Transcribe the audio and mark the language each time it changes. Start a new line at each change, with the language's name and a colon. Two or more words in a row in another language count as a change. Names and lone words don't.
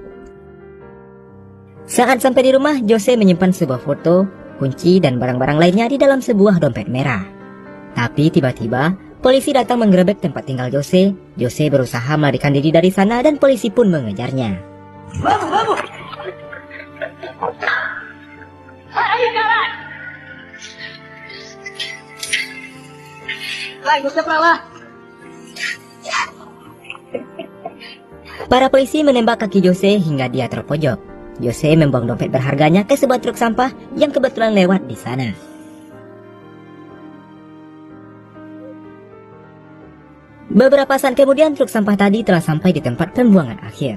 Indonesian: Saat sampai di rumah, Jose menyimpan sebuah foto, kunci, dan barang-barang lainnya di dalam sebuah dompet merah. Tapi tiba-tiba, polisi datang menggerebek tempat tinggal Jose. Jose berusaha melarikan diri dari sana dan polisi pun mengejarnya. Vamos! Ayo jalan!
Portuguese: Vai, você pra lá!
Indonesian: Para polisi menembak kaki Jose hingga dia terpojok. Jose membuang dompet berharganya ke sebuah truk sampah yang kebetulan lewat di sana. Beberapa saat kemudian truk sampah tadi telah sampai di tempat pembuangan akhir.